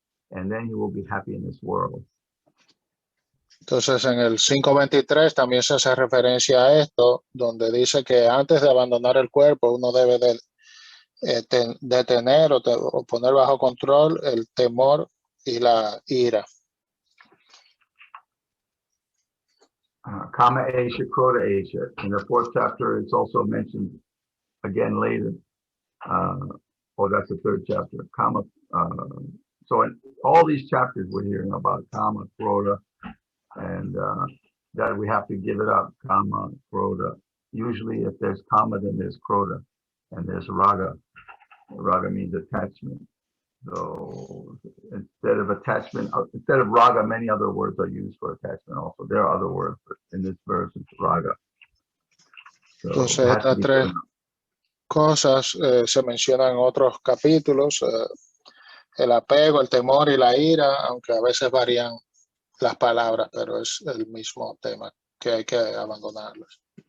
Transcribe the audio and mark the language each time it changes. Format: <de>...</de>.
<en>and then he will be happy in this world.</en> <es>Entonces, en el 5.23 también se hace referencia a esto, donde dice que antes de abandonar el cuerpo, uno debe de detener o poner bajo control el temor y la ira. Kama Asia, Krota Asia.</es> <en>In the 4th chapter, it's also mentioned again later. That's the 3rd chapter. Kama. So in all these chapters, we're hearing about Kama, Krota, and that we have to give it up. Kama, Krota. Usually, if there's Kama, then there's Krota, and there's Raga. Raga means attachment. So instead of attachment, instead of raga, many other words are used for attachment also. There are other words, but in this verse it's raga. So</en> <es>entonces, estas tres cosas se mencionan en otros capítulos. El apego, el temor y la ira, aunque a veces varían las palabras, pero es el mismo tema que hay que abandonarlos.</es>